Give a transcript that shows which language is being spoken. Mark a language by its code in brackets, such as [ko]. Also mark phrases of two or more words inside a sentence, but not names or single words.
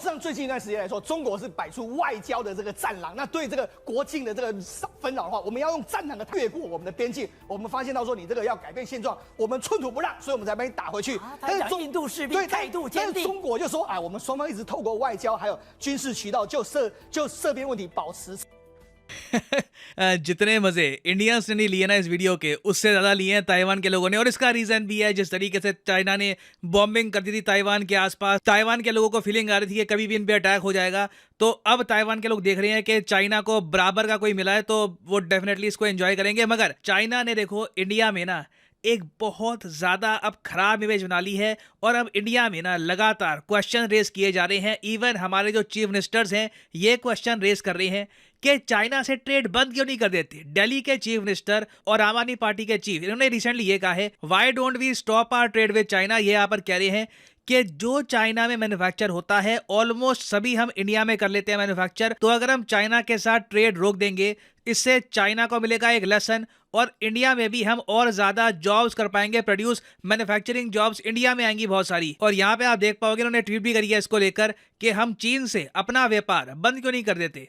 [zh] 像最近一段时间来说，中国是摆出外交的这个战狼，那对这个国境的这个纷扰的话，我们要用战狼的越过我们的边境。我们发现到说，你这个要改变现状，我们寸土不让，所以我们才把你打回去。但是印度士兵态度坚定，但是中国就说啊，我们双方一直透过外交还有军事渠道就涉边问题保持。 [hi] जितने मजे इंडियंस ने नहीं लिए ना इस वीडियो के, उससे ज्यादा लिए हैं ताइवान के लोगों ने। और इसका रीजन भी है, जिस तरीके से चाइना ने बॉम्बिंग कर दी थी ताइवान के आसपास, ताइवान के लोगों को फीलिंग आ रही थी कि कभी भी इन पे अटैक हो जाएगा। तो अब ताइवान के लोग देख रहे हैं कि चाइना को बराबर का कोई मिला है तो वो डेफिनेटली इसको एंजॉय करेंगे। मगर चाइना ने देखो इंडिया में ना एक बहुत ज्यादा अब खराब इमेज बना ली है और अब इंडिया में ना लगातार [en] question raise [hi] किए जा रहे हैं। इवन हमारे जो [en] chief ministers [hi] हैं ये [en] question raise [hi] कर रहे हैं कि चाइना से ट्रेड बंद क्यों नहीं कर देते। दिल्ली के [en] chief minister [hi] और आम आदमी पार्टी के चीफ, इन्होंने रिसेंटली ये कहा है, [en] Why don't we stop our trade with China. [hi] ये यहाँ पर कह रहे हैं कि जो चाइना में मैन्युफैक्चर होता है ऑलमोस्ट सभी हम इंडिया में कर लेते हैं मैन्युफैक्चर। तो अगर हम चाइना के साथ ट्रेड रोक देंगे, इससे चाइना को मिलेगा एक लेसन और इंडिया में भी हम और ज्यादा जॉब्स कर पाएंगे प्रोड्यूस। [en] manufacturing jobs [hi] इंडिया में आएंगी बहुत सारी। और यहाँ पे आप देख पाओगे उन्होंने ट्वीट भी करी है इसको लेकर कि हम चीन से अपना व्यापार बंद क्यों नहीं कर देते।